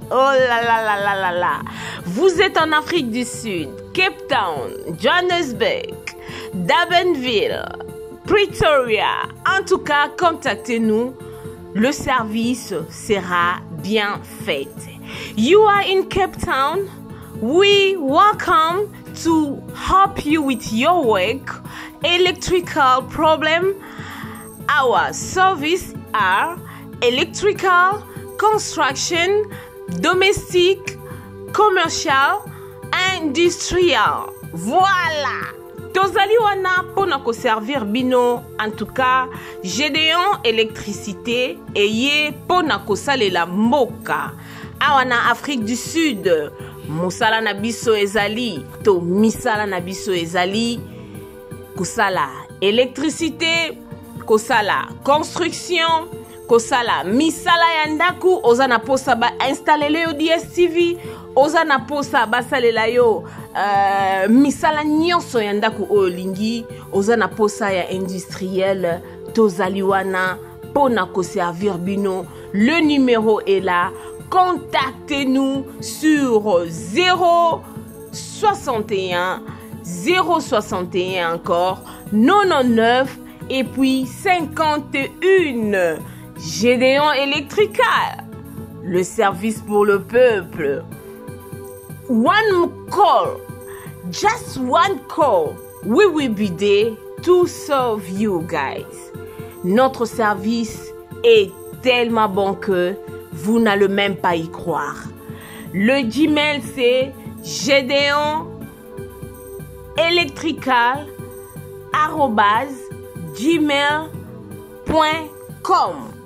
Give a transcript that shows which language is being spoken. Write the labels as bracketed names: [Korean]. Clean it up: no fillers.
[French] Oh là là là là là là. Vous êtes en Afrique du Sud, Cape Town, Johannesburg, Durbanville, Pretoria. En tout cas, contactez-nous. Le service sera bien fait. [English] You are in Cape Town. We welcome to help you with your work, electrical problem. Our service are electrical, construction, domestic, commercial, industrial. [Lingala] Voilà. Tozali wana pona ko servir bino. [French] En tout cas, [Lingala] Gédéon électricité et ye pona ko salela mboka. Awana Afrique du Sud. Musala na biso ezali to misala na biso ezali kusala électricité, kusala construction, kosala misala ya ndaku oza na posa ba installer yo DSTV oza na posa basalela yo misala nyonso ya ndaku oyo lingi oza na posa ya industriel tozali wana pona ko servir bino. [French] Le numéro est là. Contactez-nous sur 061 061 encore 99 et puis 51. Gédéon Electrical, le service pour le peuple. [English] One call, just one call, we will be there to serve you guys. [French] Notre service est tellement bon que vous n'allez même pas y croire. Le Gmail c'est gedeonelectrical@gmail.com.